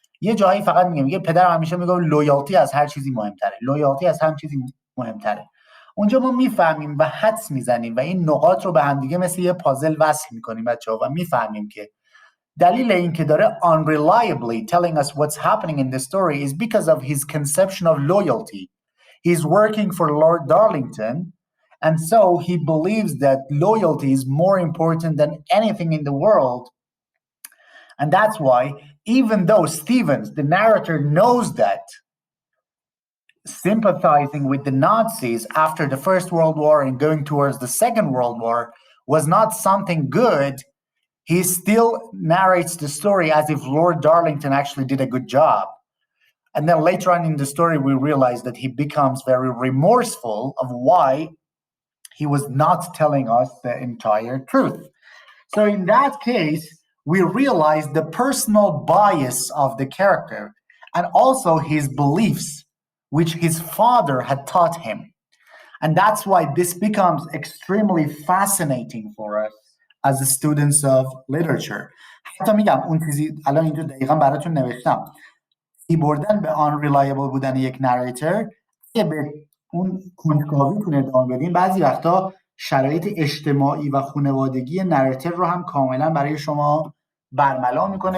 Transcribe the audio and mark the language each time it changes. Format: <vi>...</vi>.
<fa>یه جایی فقط میگه پدرم همیشه میگه لویالتی از هر چیزی مهمتره، لویالتی از هر چیزی مهمتره. اونجا ما میفهمیم و حدس میزنیم و این نقاط رو به هم دیگه مثل یه پازل وصل میکنیم بچه‌ها و میفهمیم که دلیل این که داره</fa> <en>unreliably telling us what's happening in the story is because of his conception of loyalty. He's working for Lord Darlington, and so he believes that loyalty is more important than anything in the world. And that's why, even though Stevens, the narrator, knows that sympathizing with the Nazis after the First World War and going towards the Second World War was not something good, he still narrates the story as if Lord Darlington actually did a good job. And then later on in the story, we realize that he becomes very remorseful of why he was not telling us the entire truth. So in that case, we realize the personal bias of the character and also his beliefs, which his father had taught him. And that's why this becomes extremely fascinating for us as students of literature.</en> <fa>حتی میگم اون چیزی الان اینجا دقیقا براتون نوشتم، ای بردن به unreliable بودن یک نریتور که به اون کنجکاویتون ادامه بدین، بعضی وقتا شرایط اجتماعی و خانوادگی نریتور رو هم کاملا برای شما برملا میکنه.</fa>